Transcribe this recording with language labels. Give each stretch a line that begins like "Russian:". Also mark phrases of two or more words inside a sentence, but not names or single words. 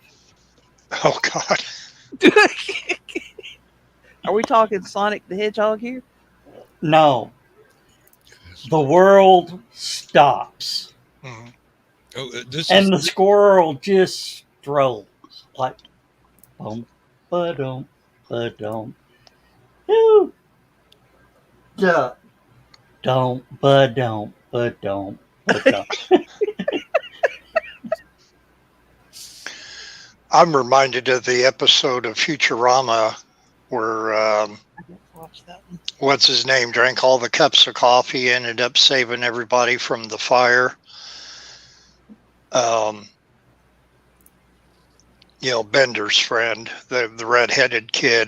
English: Oh, God. Are we talking Sonic the Hedgehog here? No. The world stops. Mhm. Oh, The squirrel just strolls. Like, boom, ba-dum, ba-dum. Ooh. Duh. Don't, ba-dum, ba-dum, ba-dum. I'm reminded of the episode of Futurama where I didn't watch that one. what's his name drank all the cups of coffee, ended up saving everybody from the fire. Bender's friend, the red-headed kid.